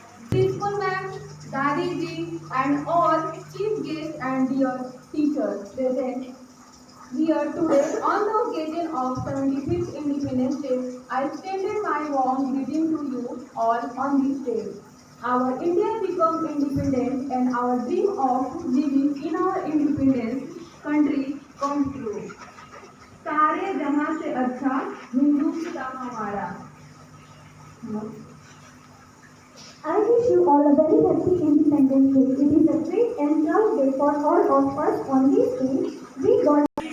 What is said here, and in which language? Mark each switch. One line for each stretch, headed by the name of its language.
English: Principal ma'am, Dadi ji, and all chief guests and dear teachers present here today on the occasion of 75th Independence Day. I extended my warm greeting to you all on this day. Our India became independent and our dream of living in our independence country come true.
Hindi: सारे जहां से अच्छा हिंदुस्तान हमारा.
English: I wish you all a very happy Independence Day. It is a great and proud day for all of us. On this day, we got